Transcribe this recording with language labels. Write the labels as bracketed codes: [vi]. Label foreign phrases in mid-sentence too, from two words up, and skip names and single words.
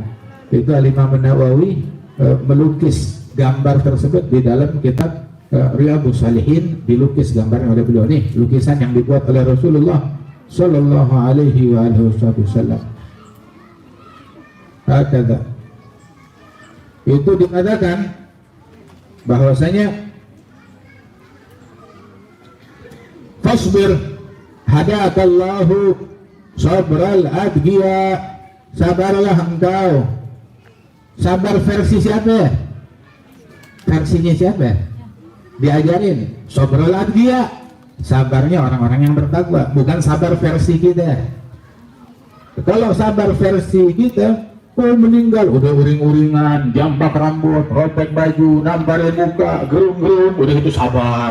[id] Itu Al-Imam Nawawi melukis gambar tersebut di dalam kitab Riyadhus Shalihin, dilukis gambarnya oleh beliau. Nih lukisan yang dibuat oleh Rasulullah [ar] صلى الله عليه وسلم. Hakada. [id] Itu dikatakan bahwasanya [ar] فاصبر هداك الله صبر الأتقياء, [id] sabarlah engkau. Sabar versi siapa? Versinya siapa? Diajarin [ar] صبر الأتقياء, [id] sabarnya orang-orang yang bertakwa, bukan sabar versi kita. Kalau sabar versi kita, meninggal udah uring-uringan, jampak rambut, robek baju, nambalin muka, gerung-gerung, udah itu sabar.